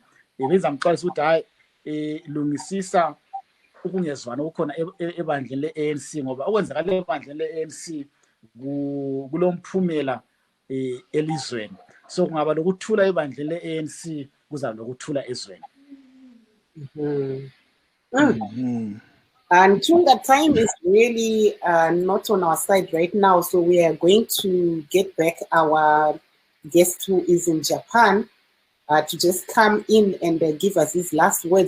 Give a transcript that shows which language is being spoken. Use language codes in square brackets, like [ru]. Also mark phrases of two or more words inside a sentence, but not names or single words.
[nd] Bengizamxwayisa ukuthi hayi, lungisisa ukungezwani okukhona ebandleni le-ANC, ngoba okwenzakala ebandleni le-ANC kulomphumela elizweni. So kungaba lokuthula ebandleni le-ANC, kuzaba lokuthula ezweni. [en] And Chunga, time is really not on our side right now, so we are going to get back our guest who is in Japan to just come in and give us his last words.